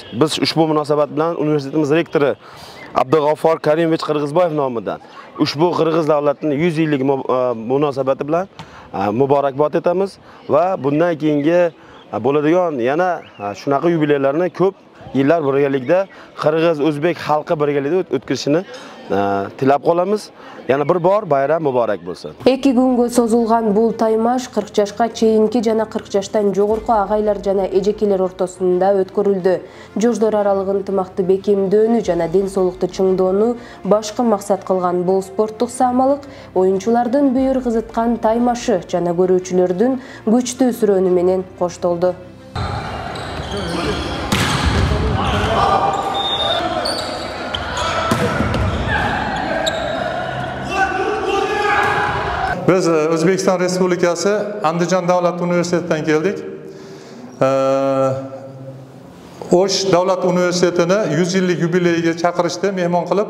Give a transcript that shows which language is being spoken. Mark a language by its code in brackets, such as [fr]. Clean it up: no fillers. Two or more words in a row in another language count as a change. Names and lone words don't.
[uz] Biz ushbu munosabat bilan universitetimiz rektori Abdug'affor Karimovich Qirg'izboyev nomidan ushbu Qirg'iz davlatining 100 yillik munosabati bilan muborakbod etamiz va bundan keyingi bo'ladigan yana shunaqa yubileylarni ko'p yillar birgalikda Qirg'iz-O'zbek xalqi birgalikda o'tkazishini tilab qolamiz. Yana bir bor bayram muborak bo'lsin. [ky] 2 күнгө созулган бул таймаш 40 жашка чейинки жана 40 жаштан жогорку агайлар жана эжекелер ортосунда өткөрүлдү. Жоштор аралык ынтымакты бекемдөөнү жана ден соолукту чыңдоону башкы максат кылган бул спорттук самалык оюнчулардын бүйүр кызыткан таймашы жана көрүүчүлөрдүн күчтүү сүрөөнү менен коштолду. [uz] Biz O'zbekiston Respublikasi Andijon davlat universitetidan keldik. Osh davlat universitetini 100 yillik yubileyiga chaqirishdi, mehmon qilib.